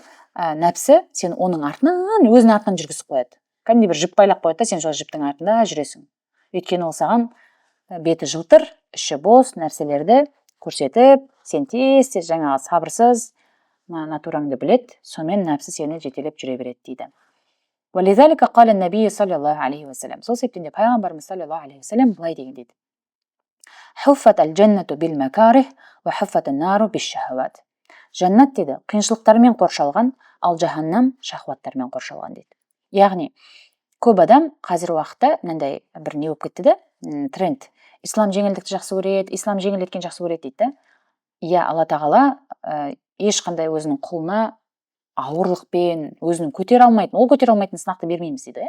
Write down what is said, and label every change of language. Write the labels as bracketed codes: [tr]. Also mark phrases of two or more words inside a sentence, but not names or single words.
[kk] Нәпсі сен оның артынан, өзінің артынан жүргізіп қояды. Кәдімгідей бір жіп байлап қояды да, сен сол жіптің артында жүресің. Өйткені ол саған беті жылтыр, іші бос нәрселерді көрсетіп, сен тез жаңағы сабырсыз натураңды білет, сонымен нәпсі сені жетелеп жүре береді дейді. [ar] وَلِذَلِكَ قَالَ النَّبِيُّ صَلَّى اللَّهُ عَلَيْهِ وَسَلَّمَ. [kk] Сол себептен де пайғамбарымыз [ar] صلى الله عليه وسلم [kk] былай деген дейді: [ar] "حفت الجنة بالمكاره وحفت النار بالشهوات". [kk] Жаннат дейді қиыншылықтармен қоршалған, ал жаһаннам шахваттармен қоршалған дейді. Яғни көп адам қазір уақытта мынандай бір не болып кетті да, тренд. Ислам жеңілдікті жақсы көреді, ислам жеңілдеткен жақсы көреді дейді да. Иә, Алла тағала ешқандай өзінің құлына ауырлықпен өзінің көтере алмайтын, ол көтере алмайтын сынақты бермейміз дейді.